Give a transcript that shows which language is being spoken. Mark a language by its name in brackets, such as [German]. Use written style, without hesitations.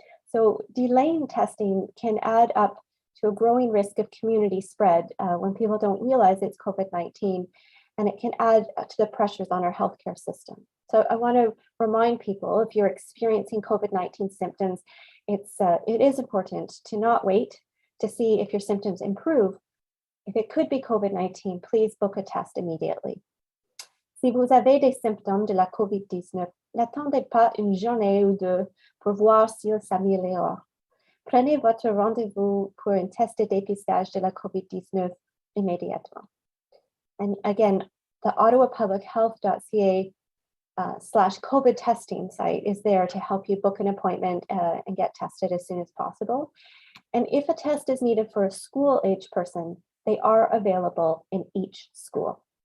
[English] So delaying testing can add up to a growing risk of community spread when people don't realize it's COVID-19, and it can add to the pressures on our healthcare system. So I want to remind people, if you're experiencing COVID-19 symptoms, it is important to not wait to see if your symptoms improve. If it could be COVID-19, please book a test immediately. [French] Si vous avez des symptômes de la COVID-19, n'attendez pas une journée ou deux pour voir s'ils s'améliorent. Prenez votre rendez-vous pour un test de dépistage de la COVID-19 immédiatement. [English] And again, the ottawapublichealth.ca /COVID testing site is there to help you book an appointment and get tested as soon as possible. And if a test is needed for a school-age person, they are available in each school.